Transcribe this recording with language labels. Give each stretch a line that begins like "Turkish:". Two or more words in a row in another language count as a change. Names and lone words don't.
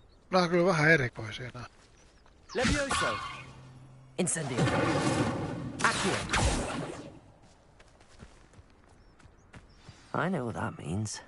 Finnish: Nämä on kyllä vähän erikoisia nää. Levioso. Incendio. Accio.
English: I know what that means.